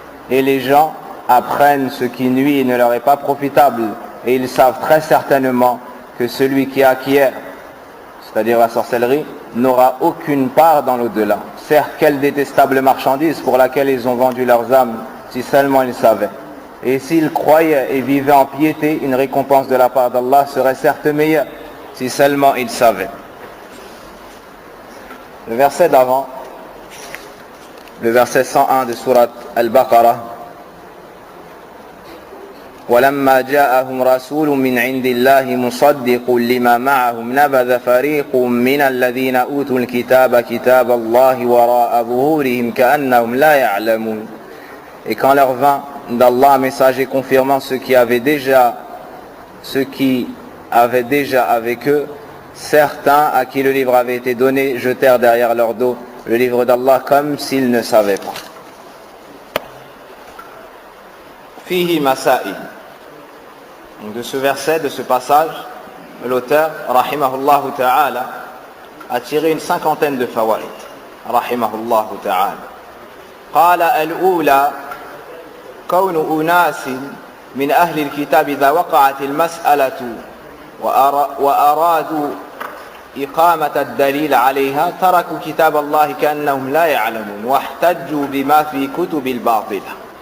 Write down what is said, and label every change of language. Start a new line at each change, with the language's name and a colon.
French: Et les gens apprennent ce qui nuit et ne leur est pas profitable, et ils savent très certainement que celui qui acquiert, c'est-à-dire la sorcellerie, n'aura aucune part dans l'au-delà. Certes, quelle détestable marchandise pour laquelle ils ont vendu leurs âmes, si seulement ils savaient. Et s'ils croyaient et vivaient en piété, une récompense de la part d'Allah serait certes meilleure, si seulement ils savaient. Le verset d'avant, le verset 101 de Surat al-Baqarah:
Arabic: ولما جاءهم رسول من عند الله مصدق لما معهم نبذ فريق من الذين أوتوا الكتاب كتاب الله وراء ظهورهم كأنهم لا يعلمون.
French: Et quand leur vint d'Allah un messager confirmant ceux qui avaient déjà avec eux, certains à qui le livre avait été donné jetèrent derrière leur dos le livre d'Allah comme s'ils ne savaient pas.
Arabic: Fihi masail.
French: Donc de ce verset, de ce passage, l'auteur, rahimahullah ta'ala, a tiré une cinquantaine de fawaid.
Arabic: Rahimahullah ta'ala. قال الأولى كون أناس من أهل الكتاب إذا وقعت المسألة وأرادوا إقامة الدليل عليها تركوا كتاب الله كأنهم لا يعلمون واحتجوا بما في كتب الباطلة.